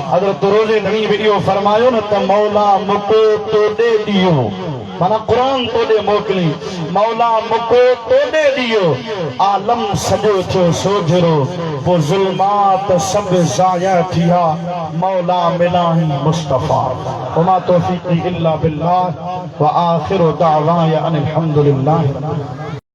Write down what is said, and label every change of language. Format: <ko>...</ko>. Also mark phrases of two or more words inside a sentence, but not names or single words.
<sd>हज़रत रोज़े नबी बि इहो फरमायो न त मौला मुको तोॾे ॾियो माना क़ुरान तोॾे मोकिली मौला मुको तोॾे ॾियो आलम सॼो थियो सोझिरो पोइ ज़ुल्मात सभु ज़ाया थिया मौला मिलाही मुस्तफ़ा</sd> <ar>وما توفيقي إلا بالله وآخر دعوانا أن الحمد لله.</ar>